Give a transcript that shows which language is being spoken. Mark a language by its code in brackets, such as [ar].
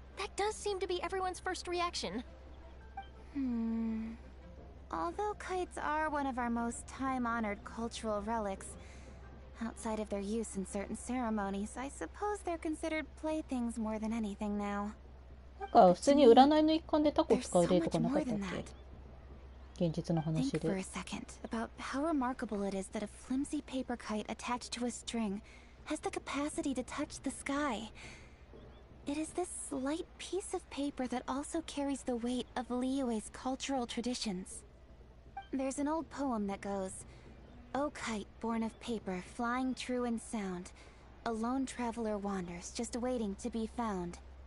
[en] That does seem to be everyone's first reaction. Although kites are one of our most time-honored cultural relics, outside of their use in certain ceremonies, I suppose they're considered playthings more than anything now. [ja] なんか普通に占いの一環でタコ使う例とかなかったっけ？現実の話 [en] Think [ja] で。 [en] for a second about how remarkable it is that a flimsy paper kite attached to a string has the capacity to touch the sky. It is this light piece of paper that also carries the weight of Liyue's cultural traditions. There's an old poem that goes, "O kite born of paper, flying true in sound, a lone traveler wanders, just waiting to be found."